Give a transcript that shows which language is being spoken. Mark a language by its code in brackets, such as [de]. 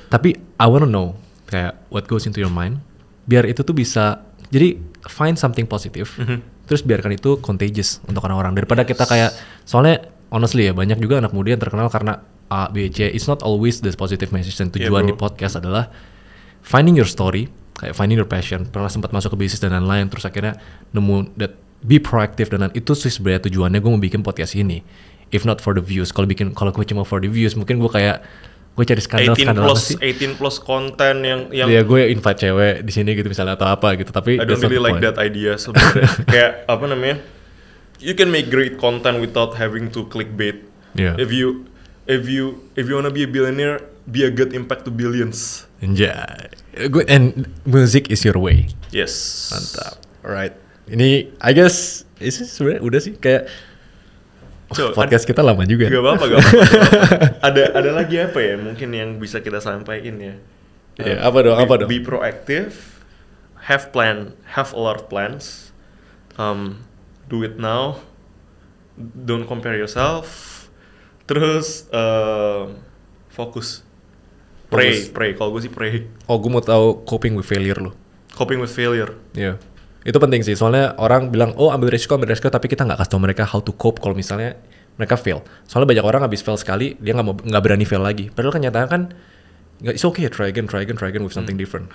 [id] Tapi [en] I wanna know [id] kayak [en] what goes into your mind, [id] biar itu tuh bisa, jadi [en] find something positive, [id] terus biarkan itu contagious untuk orang-orang, daripada kita kayak, soalnya honestly ya banyak juga anak muda yang terkenal karena A, B, C. [en] It's not always the positive message. [id] Dan tujuan di podcast adalah [en] finding your story, [id] kayak [en] finding your passion. [id] Pernah sempat masuk ke bisnis dan lain-lain, terus akhirnya nemu [en] that be proactive, [id] dan itu sih sebenarnya tujuannya gue mau bikin podcast ini. [en] If not for the views, [id] kalau gue cuma [en] for the views, [id] mungkin gue kayak gue cari skandal apa sih? 18 plus konten yang ya gue invite cewek di sini gitu misalnya atau apa gitu, tapi [en] I don't really like that idea sebenarnya. [id] Kayak apa namanya? [en] You can make great content without having to clickbait. Yeah. If you if you wanna be a billionaire, be a good impact to billions. Anjay. And music is your way. Yes. [id] Mantap. Alright. Ini [en] I guess [id] sebenarnya udah sih kayak podcast kita lama juga. Gak apa-apa. Ada lagi apa ya mungkin yang bisa kita sampaikan ya? Apa dong? [en] Be proactive, have a lot of plans, do it now, don't compare yourself, [id] terus fokus. Pray. Kalau gue sih pray. Oh, gue mau tahu [en] coping with failure [id] lo. [en] Coping with failure. [id] Iya. Itu penting sih, soalnya orang bilang, oh ambil resiko, tapi kita nggak kasih tau mereka [en] how to cope [id] kalau misalnya mereka fail. Soalnya banyak orang habis fail sekali, dia nggak berani fail lagi. Padahal kenyataannya kan, [en] it's okay, try again with something different.